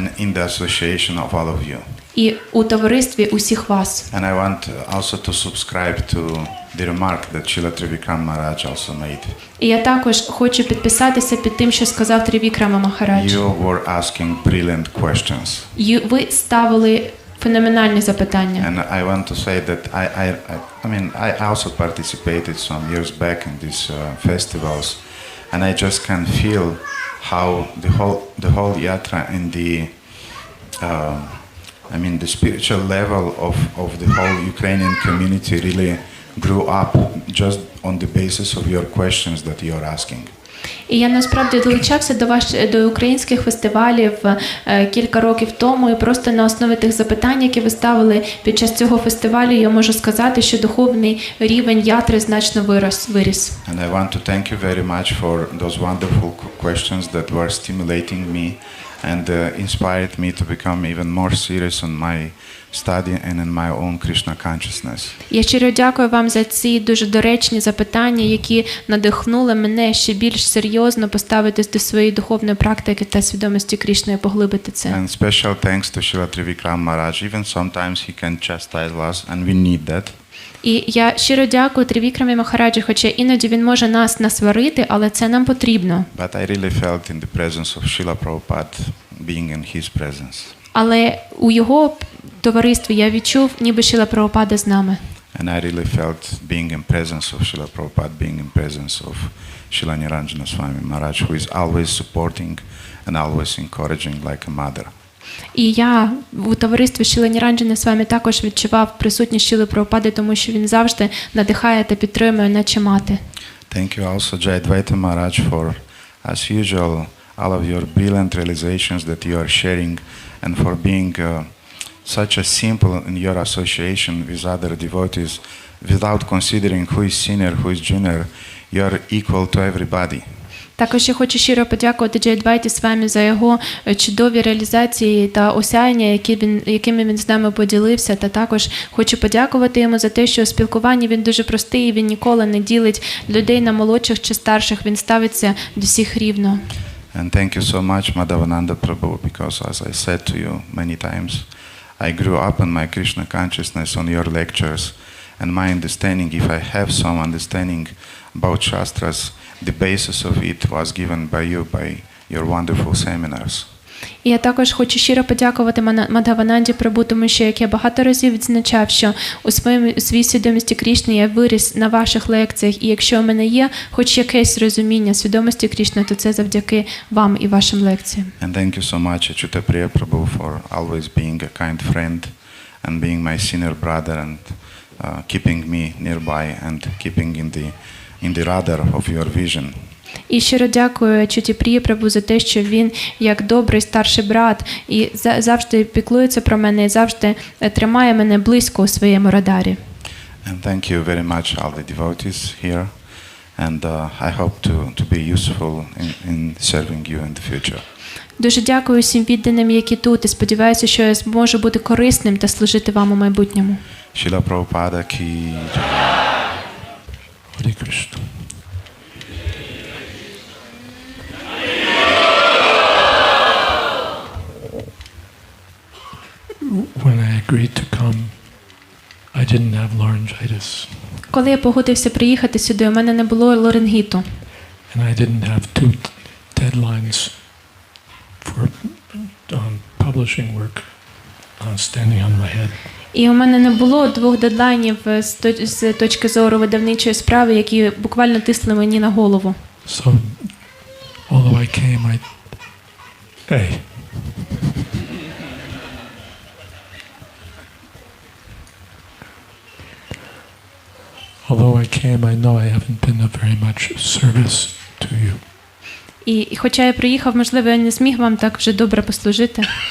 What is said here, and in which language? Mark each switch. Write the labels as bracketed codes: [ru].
[en] And in the association of all of you. [uk] І у товаристві усіх вас. [en] And I want also to subscribe to the remark that Srila Trivikram Maharaj also made. [uk] І я також хочу підписатися під тим, що сказав Трівікрама Махарадж. [en] You were asking brilliant questions. [uk] Ви ставили феноменальні запитання. [en] And I want to say that I mean I also participated some years back in these festivals, and I just can feel how the whole yatra and the spiritual level of the whole Ukrainian community really grew up just on the basis of your questions that you are asking. [uk] І я насправді долучався до українських фестивалів кілька років тому, і просто на основі тих запитань, які ви ставили під час цього фестивалю, я можу сказати, що духовний рівень ятри значно виріс. [en] And I want to thank you very much for those wonderful questions that were stimulating me and inspired me to become even more serious on my study and in my own Krishna consciousness. [uk] Я щиро дякую вам за ці дуже доречні запитання, які надихнули мене ще більш серйозно поставитись до своєї духовної практики та свідомості Кришни і поглибити це. [en] And special thanks to Srila Trivikram Maharaj. Even sometimes he can chastise us and we need that. [uk] І я щиро дякую Трівікрамі Махараджі, хоча іноді він може нас насварити, але це нам потрібно. [en] But I really felt in the presence of Srila Prabhupada, being in his presence. [uk] Але у його товаристві я відчув, ніби Шріла Прабхупада з нами. [en] And I really felt being in presence of Srila Prabhupada, being in presence of Srila Niranjana Swami Maharaj, who is always supporting and always encouraging like a mother. [uk] І я у товаристві Шріли Ніранджани Свамі також відчував присутність Шріли Прабхупади, тому що він завжди надихає та підтримує, наче мати. [en] Thank you also Jayadvaita Maharaj for, as usual, all of your brilliant realizations that you are sharing and for being such a simple in your association with other devotees without considering who is senior, who is junior. You are equal to everybody. [uk] Також я хочу щиро подякувати Джайадвайті Свамі за його чудові реалізації та осяяння, якими він з нами поділився. Та також хочу подякувати йому за те, що у спілкуванні він дуже простий, він ніколи не ділить людей на молодших чи старших, він ставиться до всіх рівно. [en] And thank you so much, Madhavananda Prabhu, because as I said to you many times, I grew up in my Krishna consciousness on your lectures, and my understanding, if I have some understanding about Shastras, the basis of it was given by you, by your wonderful seminars. [uk] І я також хочу щиро подякувати Мадхавананді Прабу, тому що, як я багато разів відзначав, що у своїй свідомості Крішни я виріс на ваших лекціях, і якщо у мене є хоч якесь розуміння свідомості Крішни, то це завдяки вам і вашим лекціям. [en] And thank you so much, Achyuta Priya Prabhu, for always being a kind friend and being my senior brother and keeping me nearby and keeping in the radar of your vision. [uk] І щиро дякую Чуті Прії Прабу за те, що він, як добрий старший брат, і завжди піклується про мене, і завжди тримає мене близько у своєму радарі. [en] And thank you very much, all the devotees here. And I hope to be useful in serving you in the future. [uk] Дуже дякую всім відданим, які тут, і сподіваюся, що я зможу бути корисним та служити вам у майбутньому. Шрила Прабхупада ки джай. [en] Hare Krishna. When I agreed to come, I didn't have laryngitis. [uk] Коли я погодився приїхати сюди, у мене не було ларингіту. [en] And I didn't have 2 deadlines for publishing work standing on my head. [uk] І у мене не було 2 дедлайнів з точки зору видавничої справи, які буквально тисли мені на голову. [en] So, although I came, Hey. Although I came, I know I haven't been of very much service to you. [uk] І хоча я приїхав, можливо, я не зміг вам так вже добре послужити.